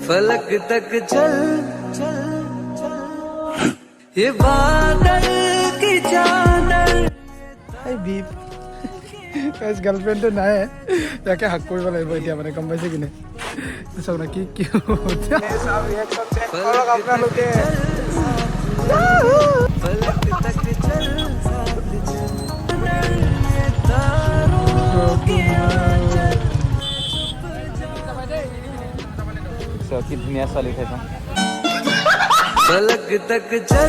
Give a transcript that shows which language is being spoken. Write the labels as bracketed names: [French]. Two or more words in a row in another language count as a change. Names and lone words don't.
[Hindi] फलक तक चल चल चल ये बादल की चादर [Assamese] গাৰ্লফ্ৰেণ্ডটো নাই তাকে হাক কৰিব লাগিব এতিয়া মানে গম পাইছে কিনে চাওক না কি কি আপোনালোকে [Hindi] फलक तक चल [Assamese] কি ধুনীয়া ছোৱালী উঠাইছা [Hindi] फलक तक चल